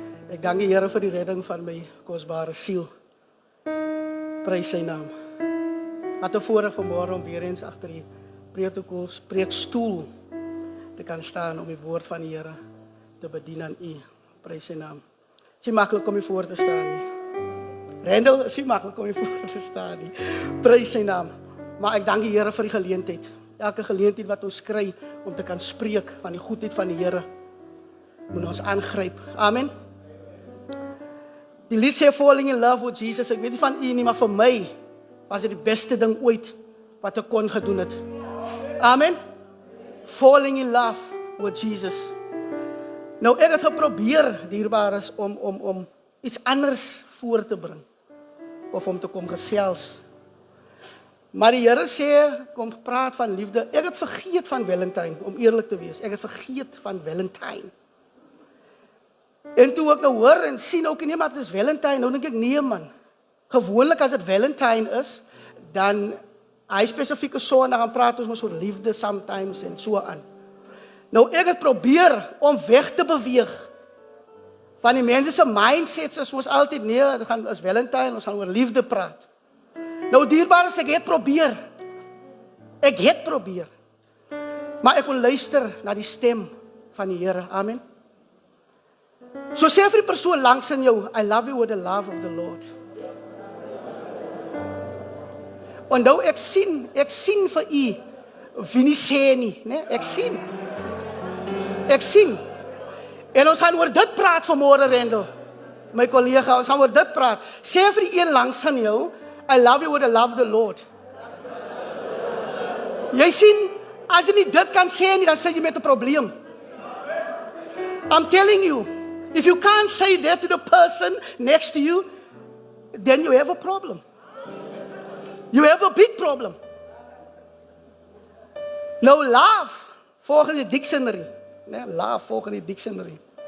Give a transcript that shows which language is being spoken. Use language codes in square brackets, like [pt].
[af] Ek dank die Here vir die redding van my kosbare siel. Prys sy naam. Wat 'n voorreg vanmôre om weer eens agter die preekstoel te kan staan om die woord van die Here te bedien aan U. Prys sy naam. Dit is maklik om hier voor te staan nie. Rendel, is nie maklik om hier voor te staan nie. Prys sy naam. Maar ek dank die Here vir die geleentheid. Elke geleentheid wat ons kry om te kan spreek van die goedheid van die Here, moet ons aangryp. Amen. Die lied sê [en] Falling in Love with Jesus. [af] Ek weet nie van u nie, maar vir my was dit die beste ding ooit wat ek kon gedoen het. Amen. [en] Falling in love with Jesus. [af] Nou ek het geprobeer, dierbares, om iets anders voor te bring. Of om te kom gesels. Maar die Here sê, kom praat van liefde. Ek het vergeet van Valentine, om eerlik te wees. Ek het vergeet van Valentine. En toe ek nou hoor en sien ook nie, maar het is Valentine, nou denk ek, nee man. Gewoonlik as het Valentine is, dan hy spesifieke so, en dan gaan praat ons maar oor liefde sometimes en so aan. Nou ek het probeer om weg te beweeg van die mense se mindsets, is ons altyd, nee, dit gaan as Valentine, ons gaan oor liefde praat. Nou dierbares, ek het probeer. Ek het probeer. Maar ek kon luister na die stem van die Here. Amen. So sê vir die persoon langs in jou, [en] I love you with the love of the Lord. [af] En nou ek sien vir u wie nie sê nie, né? Ek sien. Ek sien. En ons gaan oor dit praat vanmôre, Rendel. My kollega, ons gaan oor dit praat. Sê vir die een langs aan jou, [en] I love you with the love of the Lord. [af] Jy sien, as jy nie dit kan sê nie, dan sit jy met 'n probleem. [en] I'm telling you, if you can't say that to the person next to you, then you have a problem. You have a big problem. [af] Nou, love, volgens die dictionary. Love, volgens die dictionary.